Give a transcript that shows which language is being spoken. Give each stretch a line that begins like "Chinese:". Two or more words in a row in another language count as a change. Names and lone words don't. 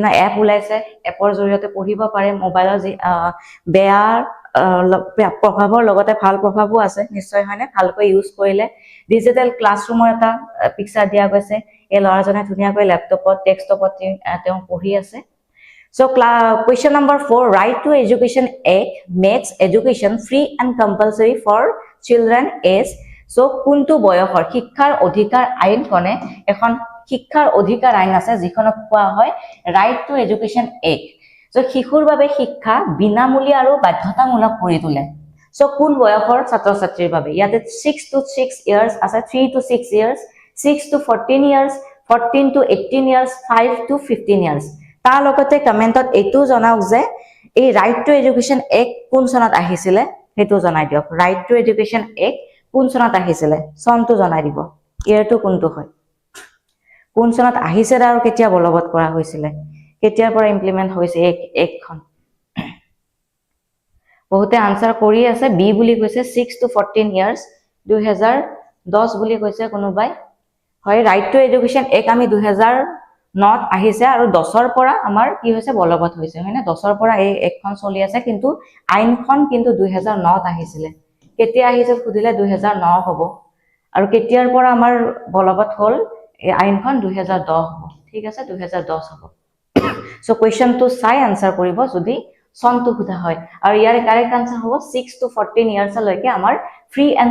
Assamese: এপ ওলাইছে এপৰ জৰিয়তে পঢ়িব পাৰে মোবাইলৰ যি বেয়া প্ৰভাৱৰ লগতে ভাল প্ৰভাৱো আছে নিশ্চয় হয়নে ভালকৈ ইউজ কৰিলে ডিজিটেল ক্লাছৰুমৰ এটা পিকচাৰ দিয়া গৈছে এই লৰাজনে ধুনিয়াকৈ ল্যাপটপত ডেস্কটপত তেওঁ পঢ়ি আছে
English: So question number 4 Right to Education Act makes education free and compulsory for children age so
Assamese: কোনটো বয়সৰ শিক্ষাৰ অধিকাৰ আইনখনে এখন শিক্ষাৰ অধিকাৰ আইন আছে যিখনক কোৱা হয় Right to Education Act so শিশুৰ বাবে শিক্ষা বিনামূলীয়া আৰু বাধ্যতামূলক কৰি তোলে so কোন বয়সৰ ছাত্ৰ ছাত্ৰীৰ বাবে ইয়াতে 6
English: to 6 years
Assamese: আছে
English: 3 to 6 years 6 to 14 years 14 to 18 years 5 to 15 years
Assamese: তাৰ লগতে কমেন্টত এটো জনাওক যে এই রাইট টু এডুকেশন এক্ট কোন চনত আহিছিলে হেতু জনাই দিয়ক রাইট টু এডুকেশন এক্ট কোন চনত আহিছিলে চনটো জনাই দিব ইয়াৰটো কোনটো হয় কোন চনত আহিছিলে আৰু কেতিয়া বলবৎ কৰা হৈছিলে কেতিয়াৰ পৰা ইমপ্লিমেন্ট হৈছে এক্টখন বহুতে আনসাৰ কৰি আছে বি বুলি কৈছে 6 to 14 ইয়াৰ্স 2010 বুলি কৈছে কোনোবাই হয় রাইট টু এডুকেশন এক্ট আমি 2009 আহিছে আৰু 10ৰ পৰা আমাৰ কি হৈছে বলবৎ হৈছে হয়নে 10ৰ পৰা এই একখন চলি আছে কিন্তু আইনখন কিন্তু 2009 আহিছিলে কেতিয়া আহিছিল খুদিলে 2009 হ'ব আৰু কেতিয়াৰ পৰা আমাৰ বলবৎ হ'ল এই আইনখন 2010 হ'ব ঠিক আছে 2010 হ'ব সো কোৱেশ্চনটো চাই আনসাৰ কৰিব যদি চনটো খুদা হয় আৰু ইয়াৰ
English: correct answer
Assamese: হ'ব 6 to 14 ইয়াৰ্স লৈকে আমাৰ
English: free and